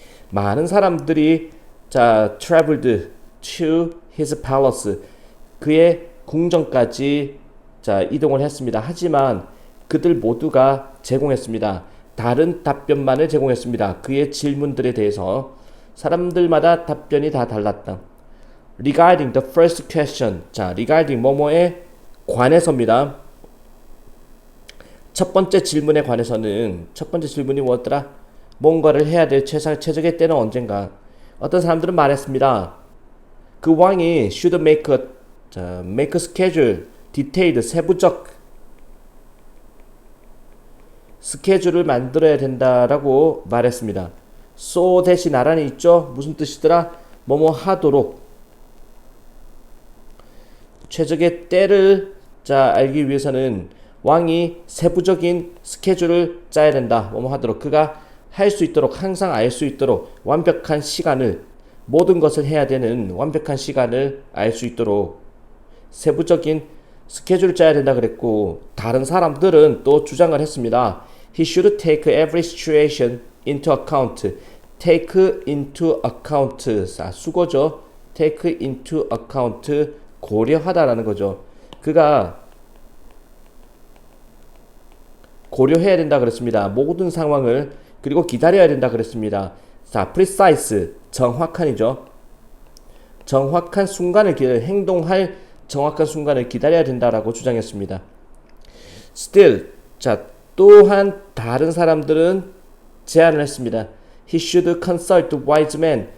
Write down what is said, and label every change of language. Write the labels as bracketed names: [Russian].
[Korean] 많은 사람들이 [English] traveled to his palace, [Korean] 그의 궁전까지 이동을 했습니다. 하지만 그들 모두가 제공했습니다. 다른 답변만을 제공했습니다. 그의 질문들에 대해서 사람들마다 답변이 다 달랐다. [English] Regarding the first question, regarding [Korean] 뭐뭐에 관해서입니다. 첫 번째 질문에 관해서는, 첫 번째 질문이 뭐였더라? 뭔가를 해야 될 최적의 때는 언젠가. 어떤 사람들은 말했습니다. 그 왕이 [English] should make a schedule, detailed, [Korean] 세부적 스케줄을 만들어야 된다라고 말했습니다. so 대신 나란히 있죠? 무슨 뜻이더라? 뭐뭐 하도록. 최적의 때를 알기 위해서는 왕이 세부적인 스케줄을 짜야 된다. 뭐뭐 하도록. 그가 할 수 있도록, 항상 알 수 있도록 완벽한 시간을, 모든 것을 해야 되는 완벽한 시간을 알 수 있도록 세부적인 스케줄을 짜야 된다 그랬고, 다른 사람들은 또 주장을 했습니다. [English] He should take every situation into account. take into account. [Korean] 수거죠. [English] take into account. [Korean] 고려하다라는 거죠. 그가 고려해야 된다 그랬습니다. 모든 상황을. 그리고 기다려야 된다 그랬습니다. precise, 정확한이죠. 정확한 순간을 행동할 정확한 순간을 기다려야 된다라고 주장했습니다. Still, 또한 다른 사람들은 제안을 했습니다. [English] He should consult wise men.